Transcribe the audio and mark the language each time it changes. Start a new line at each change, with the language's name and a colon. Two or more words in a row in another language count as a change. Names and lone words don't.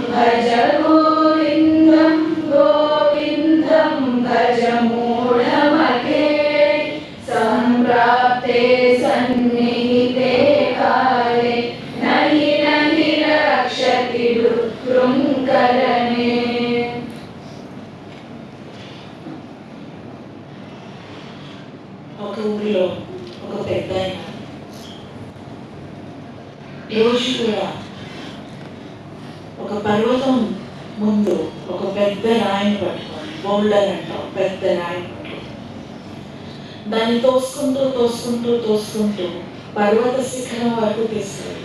Sanskrit: गोविन्दं भज मूढमते सम्प्राप्ते सन्निहिते काले नहि रक्षति दुःखृङ्करणे
Telugu: ఒక ఊరిలో ఒక పెద్ద ఆయన రోజు కూడా ఒక పర్వతం ముందు ఒక పెద్ద రాయిని పట్టుకొని బౌల్డర్ అంటాం, పెద్ద రాయిని పట్టుకొని దాన్ని తోసుకుంటూ పర్వత శిఖరం వరకు తీసుకెళ్ళాలి.